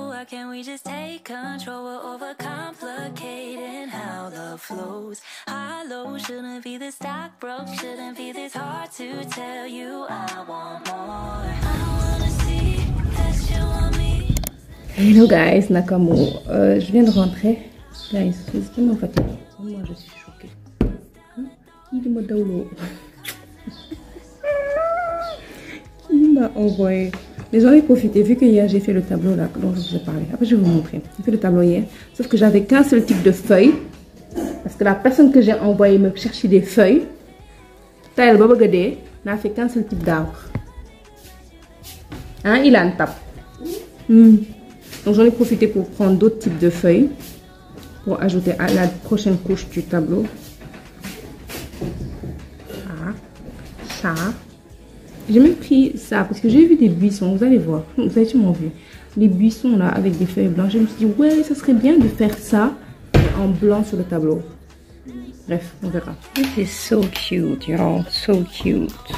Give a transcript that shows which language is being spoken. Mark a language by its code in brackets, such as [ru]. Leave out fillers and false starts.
[en] Can we just take control? We're overcomplicating how love flows. High low shouldn't be this stock broke, shouldn't be this hard to tell you I want more. I wanna see that you want me. Hello guys, [fr] Nakamo. Je viens de rentrer. Guys, je suis tellement fatiguée. Moi, je suis choquée. Qui m'a downloadé? Qui m'a envoyé? Mais j'en ai profité, vu que hier j'ai fait le tableau là dont je vous ai parlé. Après je vais vous montrer. J'ai fait le tableau hier, sauf que j'avais qu'un seul type de feuille. Parce que la personne que j'ai envoyée me chercher des feuilles. Taïl Babagadé n'a fait qu'un seul type d'arbre. Hein, il a une tape. Donc j'en ai profité pour prendre d'autres types de feuilles. Pour ajouter à la prochaine couche du tableau. Ça. J'ai même pris ça parce que j'ai vu des buissons, vous allez voir, vous avez sûrement vu. Les buissons là avec des feuilles blanches. Je me suis dit, ouais, ça serait bien de faire ça en blanc sur le tableau. Bref, on verra. [en] This is so cute, y'all, so cute.